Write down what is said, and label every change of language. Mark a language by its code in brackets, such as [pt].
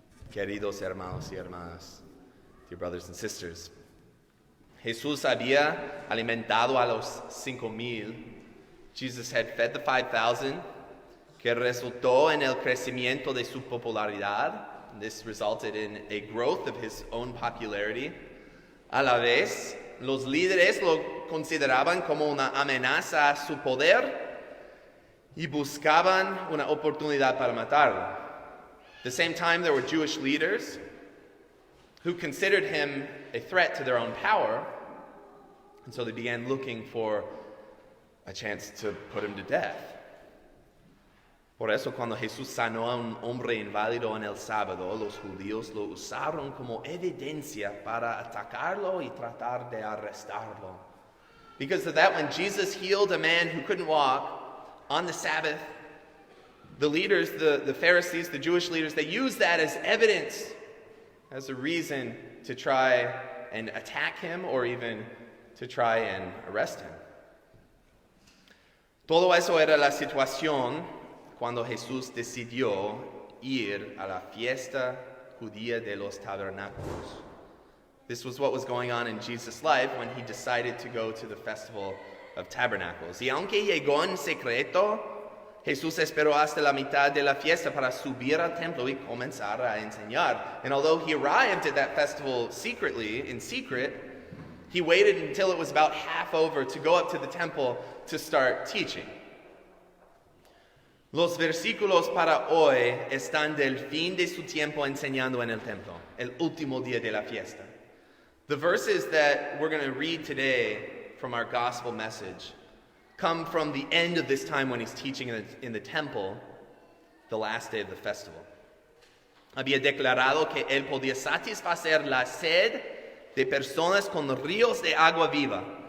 [es] Queridos hermanos y hermanas, [en] dear brothers and sisters, [es] Jesús había alimentado a los 5,000. [en] Jesus had fed the 5,000, [es] que resultó en el crecimiento de su popularidad. [en] This resulted in a growth of his own popularity. [es] A la vez, los líderes lo consideraban como una amenaza a su poder y buscaban una oportunidad para matarlo. [en] At the same time, there were Jewish leaders who considered him a threat to their own power, and so they began looking for a chance to put him to death. [es] Por eso, cuando Jesús sanó a un hombre inválido en el sábado, los judíos lo usaron como evidencia para atacarlo y tratar de arrestarlo. [en] Because of that, when Jesus healed a man who couldn't walk on the Sabbath, the leaders, the Pharisees, the Jewish leaders, they used that as evidence, as a reason to try and attack him or even to try and arrest him. [es] Todo eso era la situación cuando Jesús decidió ir a la fiesta judía de los tabernáculos. [en] This was what was going on in Jesus' life when he decided to go to the festival of tabernacles. [es] Y aunque llegó en secreto, Jesús esperó hasta la mitad de la fiesta para subir al templo y comenzar a enseñar. [en] And although he arrived at that festival secretly, in secret, he waited until it was about half over to go up to the temple to start teaching. [es] Los versículos para hoy están del fin de su tiempo enseñando en el templo, el último día de la fiesta. [en] The verses that we're going to read today from our gospel message come from the end of this time when he's teaching in the temple, the last day of the festival. [es] Había declarado que él podía satisfacer la sed de personas con ríos de agua viva.